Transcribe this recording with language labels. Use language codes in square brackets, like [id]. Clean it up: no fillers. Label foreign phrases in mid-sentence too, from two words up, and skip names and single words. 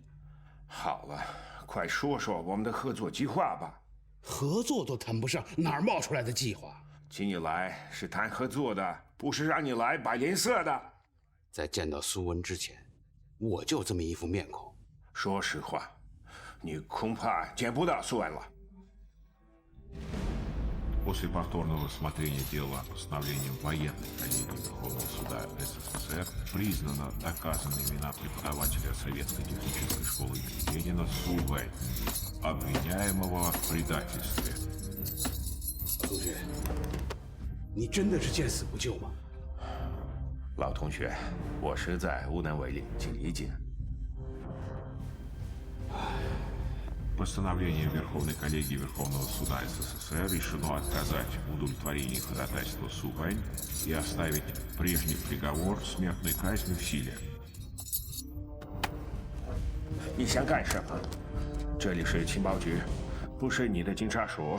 [zh] 好了，快说说我们的合作计划吧。合作都谈不上，哪儿冒出来的计划？请你来是谈合作的，不是让你来摆脸色的。在见到苏文之前，我就这么一副面孔。说实话，你恐怕见不到苏文了。 [ru] После повторного рассмотрения дела постановлением военной коллегии Верховного суда СССР признана доказанная вина преподавателя Советской технической школы имени Ленина Сувэ, обвиняемого в предательстве. [zh] 同学，你真的是见死不救吗？老同学，我实在无能为力，请理解。 [ru] Постановлением Верховной коллегии Верховного суда СССР решено отказать в удовлетворении ходатайства Сувэ и оставить прежний приговор смертной казни в силе. [zh] 你想干什么？这里是情报局，不是你的警察署。